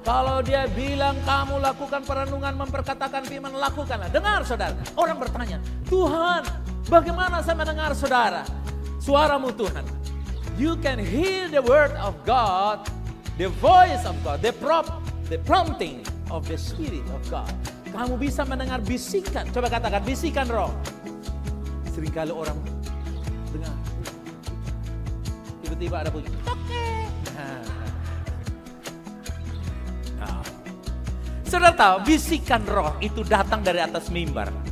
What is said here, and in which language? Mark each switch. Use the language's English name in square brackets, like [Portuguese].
[Indonesian] Kalau dia bilang kamu lakukan perenungan, memperkatakan firman, lakukanlah. Dengar saudara, orang bertanya, Tuhan bagaimana saya mendengar saudara? Suaramu Tuhan. [English] You can hear the word of God, the voice of God, the prompting of the Spirit of God. [Indonesian] Kamu bisa mendengar bisikan, coba katakan bisikan roh. Seringkali orang dengar, tiba-tiba ada bunyi toke. Nah. Saudara tahu bisikan roh itu datang dari atas mimbar.